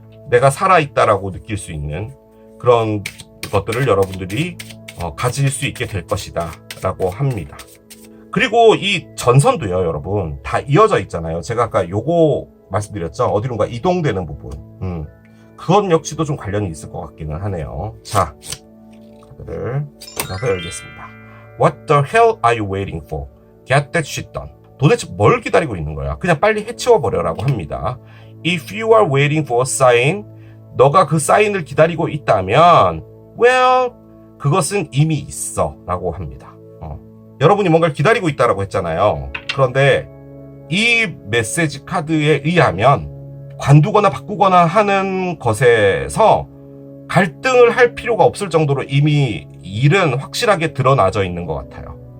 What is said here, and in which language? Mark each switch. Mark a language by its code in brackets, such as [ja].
[ko] 내가 살아있다라고 느낄 수 있는 그런 것들을 여러분들이 가질 수 있게 될 것이다 라고 합니다. 그리고 이 전선도요, 여러분 다 이어져 있잖아요. 제가 아까 요거 말씀드렸죠. 어디론가 이동되는 부분. 그건 역시도 좀 관련이 있을 것 같기는 하네요. 자, 카드를 나서 열겠습니다. [en] What the hell are you waiting for? Get that shit done. [ko] 도대체 뭘 기다리고 있는 거야? 그냥 빨리 해치워버려라고 합니다. [en] If you are waiting for a sign, [ko] 너가 그 사인을 기다리고 있다면, well, 그것은 이미 있어 라고 합니다. 여러분이 뭔가를 기다리고 있다라고 했잖아요. 그런데 이 메시지 카드에 의하면 관두거나 바꾸거나 하는 것에서 갈등을 할 필요가 없을 정도로 이미 일은 확실하게 드러나져 있는 것 같아요.